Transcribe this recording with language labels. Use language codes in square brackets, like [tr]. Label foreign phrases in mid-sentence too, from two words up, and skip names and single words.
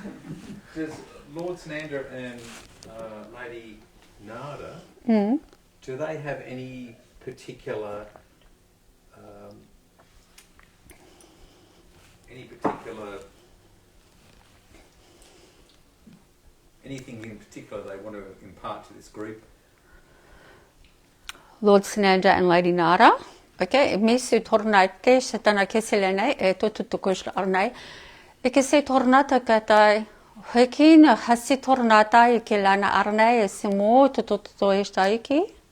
[en] Does Lord Sanander and Lady Nada, do they have any particular anything in particular they want to impart to this group? Lord Sanander and Lady Nada. Okay, Misu Tornate, Satana Keselene, Totukush Arne. Ekese Tornata Katai, Hekin, Hasi Tornata, Kelana Arne, Simo, Totoistaiki.